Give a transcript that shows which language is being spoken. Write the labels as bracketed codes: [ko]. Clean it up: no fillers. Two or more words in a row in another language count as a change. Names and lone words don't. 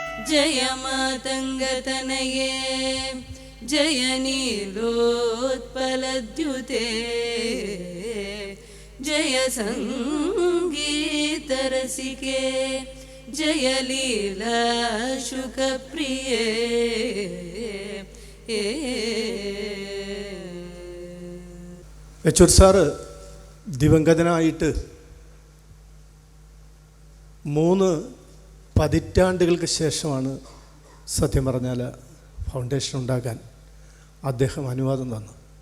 [sa] जय मातङ्गतनये जय नीलोत्पलद्युते जय सङ्गीतरसिके जय लीलाशुकप्रिये. [ml] വെച്ചൂർ സാറ് ദിവംഗതനായിട്ട് 3 പതിറ്റാണ്ടുകൾക്ക് ശേഷമാണ് സത്യം പറഞ്ഞാൽ ഫൗണ്ടേഷൻ ഉണ്ടാക്കാൻ അദ്ദേഹം അനുവാദം തന്നു.